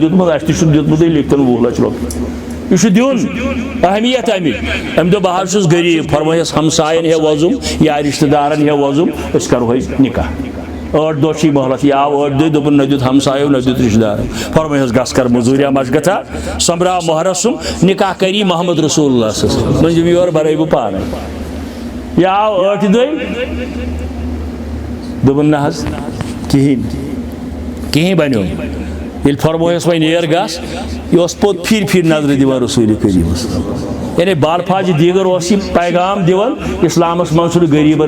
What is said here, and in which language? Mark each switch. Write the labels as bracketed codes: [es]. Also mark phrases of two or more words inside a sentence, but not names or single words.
[ks] دیُتمُت اَسہِ تہِ چھُنہٕ دیُتمُتٕے لیکھتن 20 لَچھ رۄپیہِ یہ چھُ دیُن اہمیت اَمِچ اَمہِ دوٚپ بہٕ حظ چھُس غریٖب فرمٲیس ہمساین ہے وۄزُم یا رِشتہٕ دارن ہے وۄزُم أسۍ کرہوے نکاح 8 دۄہ چھِ مہلت یہِ آو 8 دۄہ دوٚپُن نہ دیُت ہمسایو نہ دیُت رِشتہٕ دارن فرمٲیس گژھ کر مٔزوٗریا مشگتھا سۄمبراو مہرس سُم نکاح کری محمد رسول اللہ [ar] صلی اللہ علیہ وسلم [ks] مٔنٛزِم یور بَرٲے بہٕ پانے یہِ آو 8 دۄہہِ دوٚپُن نہ حظ کِہیٖنۍ بنیو ییٚلہِ فرمٲیس وۄنۍ نیر گژھ یہِ اوس پوٚت پھِرِ نظرِ دِوان رسوٗلِ کریٖمس یعنی بالفاظِ دیٖگر اوس یہِ پیغام دِوان اسلامس منٛز چھُنہٕ غریٖبن